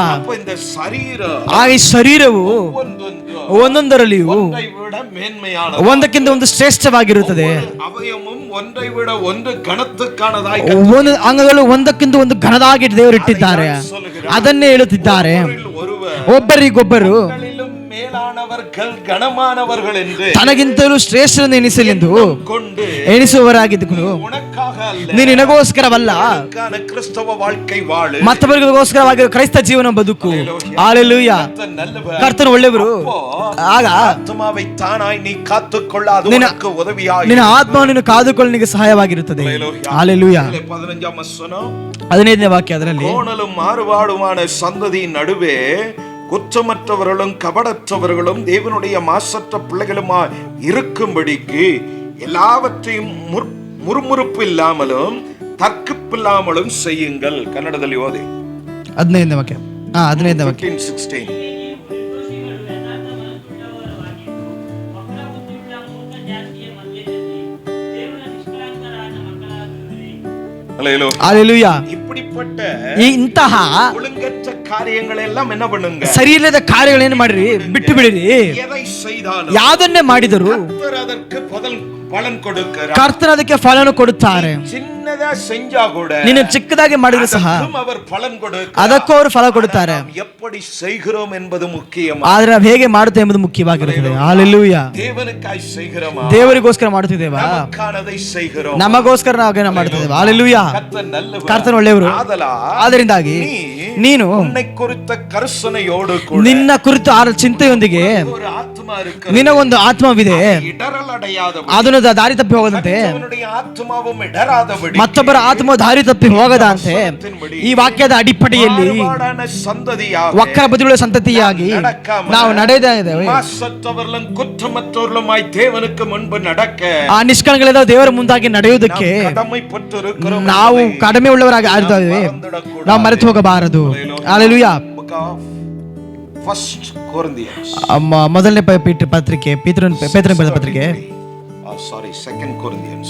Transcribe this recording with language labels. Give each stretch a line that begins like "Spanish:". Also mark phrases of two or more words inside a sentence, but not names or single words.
Kannada: ಹಾಗೆ ಶರೀರವು ಒಂದೊಂದರಲ್ಲಿಯೂ ಒಂದಕ್ಕಿಂತ ಒಂದು ಶ್ರೇಷ್ಠವಾಗಿರುತ್ತದೆ.
Tamil: கனத்துக்கானதாய்
Kannada: ಒಂದು ಅಂಗಗಳು ಒಂದಕ್ಕಿಂತ ಒಂದು ಘನದಾಗಿ ದೇವರು ಇಟ್ಟಿದ್ದಾರೆ. ಅದನ್ನೇ ಹೇಳುತ್ತಿದ್ದಾರೆ, ಒಬ್ಬರಿಗೊಬ್ಬರು
Tamil: மேலானவர்கள் கனமானவர்கள் என்று
Kannada: ತನಗಿಂತಲೂ ಶ್ರೇಷ್ಠರನ್ನು ಎನಿಸಲೆಂದು
Tamil: கொண்டு
Kannada: ಎಣಿಸುವವರಾಗಿದ್ದು
Tamil: உனக்காக அல்ல,
Kannada: ನೀನು ನಿನಗೋಸ್ಕರವಲ್ಲ,
Tamil: கிறிஸ்தவ வாழ்க்கை வாಳು,
Kannada: ಮತ್ತೊಬ್ಬರಿಗೋಸ್ಕರವಾಗಿ ಕ್ರೈಸ್ತ ಜೀವನ ಬದುಕು. ಹಲ್ಲೆಲೂಯಾ. ಕರ್ತನು ಒಳ್ಳೆಯವರು. ಆಗ
Tamil: ಆತ್ಮவை தானாய் நீ காத்துக்கொள்ள அது உனக்கு உதவியாய்
Kannada: ನಿನ್ನ ಆತ್ಮವನ್ನು ನೀನು ಕಾದುಕೊಳ್ಳಲು ನಿನಗೆ ಸಹಾಯವಾಗಿರುತ್ತದೆ. ಹಲ್ಲೆಲೂಯಾ. 15ನೇ ವಚನ 15ನೇ ವಾಕ್ಯ, ಅದರಲ್ಲಿ
Tamil: கோணலும் மாறுபாடுமான சந்ததியின் நடுவே குற்றமற்றவர்களும் கபடற்றவர்களும் தேவனுடைய மாசற்ற பிள்ளைகளுமாய் இருக்கும்படிக்கு எல்லாவற்றையும் முறுமுறுப்பு இல்லாமலும் தர்க்கிப்பில்லாமலும் செய்யுங்கள்.
Kannada: ಕನ್ನಡದಲ್ಲಿ ಓದಿ. 15ನೇ ವಾಕ್ಯ. 15ನೇ ವಾಕ್ಯ. 16. ಹಲ್ಲೆಲೂಯಾ.
Tamil: இப்படிப்பட்ட
Kannada: ಇಂತಹ
Tamil: ஒழுங்கற்ற காரியங்களை எல்லாம் என்ன பண்ணுங்க,
Kannada: ಸರಿಯಿಲ್ಲದ ಕಾರ್ಯಗಳೇನು ಮಾಡ್ರಿ, ಬಿಟ್ಟು ಬಿಡಿರಿ.
Tamil: எதை செய்தாலும்
Kannada: ಯಾವುದನ್ನೇ ಮಾಡಿದರು
Tamil: கர்த்தர் அதற்கு பலன் கொடுக்கிறார்.
Kannada: ಕರ್ತನ ಅದಕ್ಕೆ ಫಲವನ್ನು ಕೊಡುತ್ತಾರೆ.
Tamil: சின்னதா செஞ்சா கூட
Kannada: ನೀನು ಚಿಕ್ಕದಾಗಿ ಮಾಡಿದ್ರು ಸಹ
Tamil: அவர் பலன் கொடுக்கிறார்.
Kannada: ಅದಕ್ಕೂ ಅವರು ಫಲ ಕೊಡುತ್ತಾರೆ.
Tamil: எப்படி செய்கிறோம் என்பது ಮುಖ್ಯ.
Kannada: ಆದ್ರೆ ನಾವು ಹೇಗೆ ಮಾಡುತ್ತೇವೆ ಎಂಬುದು ಮುಖ್ಯವಾಗಿರುತ್ತದೆ. ಹಲ್ಲೆಲೂಯಾ.
Tamil: ದೇವನಿಗಾಗಿ செய்கிறோமா,
Kannada: ದೇವರಿಗೋಸ್ಕರ ಮಾಡುತ್ತಿದ್ದೇವಾ,
Tamil: நமக்கானதை செய்கிறோம்,
Kannada: ನಮಗೋಸ್ಕರ ನಾವು ಮಾಡುತ್ತಿದ್ದೇವೆ. ಹಲ್ಲೆಲೂಯಾ. ಕರ್ತನ ಒಳ್ಳೆಯವರು. ಆದ್ದರಿಂದಾಗಿ ನೀನು
Tamil: உன்னை குறித்த கர்சனையோடு கூட
Kannada: ನಿನ್ನ ಕುರಿತು ಚಿಂತೆಯೊಂದಿಗೆ
Tamil: ஒரு ஆத்மா இருக்கு,
Kannada: ನಿನಗೊಂದು ಆತ್ಮವಿದೆ,
Tamil: இடரலடையாதபடி
Kannada: ಅದನ್ನು ದಾರಿ ತಪ್ಪಿ ಹೋಗದಂತೆ,
Tamil: அவனுடைய ஆத்மாவும் இடராதபடி
Kannada: ಮತ್ತೊಬ್ಬರ ಆತ್ಮ ದಾರಿ ತಪ್ಪಿ ಹೋಗದಂತೆ ಈ ವಾಕ್ಯದ ಅಡಿಪಡೆಯಲ್ಲಿ ವಕ್ರ ಬದುಗಳ ಸಂತತಿಯಾಗಿ ನಾವು ನಡೆದಿದ್ದೇವೆ.
Tamil: குற்றமற்றவர்களுமாய் தேவனுக்கு முன்பு நடக்க,
Kannada: ಆ ನಿಷ್ಕಳಂಕಗಳಿಂದ ದೇವರ ಮುಂದಾಗಿ ನಡೆಯುವುದಕ್ಕೆ ನಾವು ಕಡಿಮೆ ಉಳ್ಳವರಾಗಿ ಆಗಿದ್ದೇವೆ. ನಾವು ಮರೆತು ಹೋಗಬಾರದು. ಹಲ್ಲೆಲೂಯಾ. ಫಸ್ಟ್ ಕೊರಿಂಥಿಯನ್ಸ್, ಮೊದಲನೇ ಪತ್ರಿಕೆ, ಪೇತ್ರನ ಬರೆದ ಪತ್ರಿಕೆ, ಸಾರಿ ಸೆಕೆಂಡ್ ಕೊರಿಂಥಿಯನ್ಸ್,